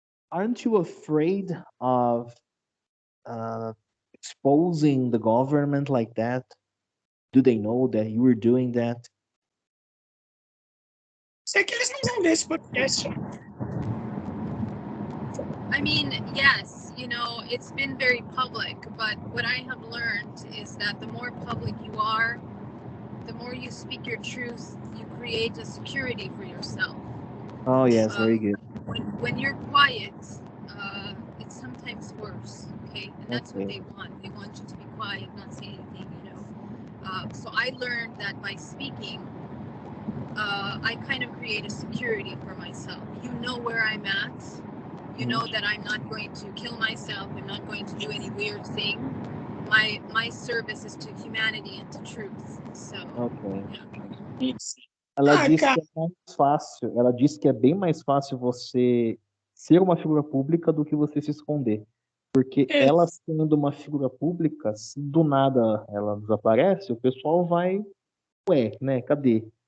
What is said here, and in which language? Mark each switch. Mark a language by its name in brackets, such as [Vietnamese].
[English] Aren't you afraid of exposing the government like that? Do they know that you were doing that? [Portuguese] Sei que eles não vão ver esse podcast. [English] I mean, yes, it's been very public, but what I have learned is that the more public you are, the more you speak your truth, you create a security for yourself. Oh, yes, very good. When you're quiet, it's sometimes worse, okay? And that's what they want. They want you to be quiet, not say anything, So I learned that by speaking, I kind of create a security for myself. You know where I'm at. You know that I'm not going to kill myself. I'm not going to do any weird thing. My service is to humanity and to truth. So, yeah. [Portuguese] Ela disse que é mais fácil. Ela disse que é bem mais fácil você ser uma figura pública do que você se esconder. Porque ela sendo uma figura pública, se do nada ela desaparece, o pessoal vai, ué, né? Cadê?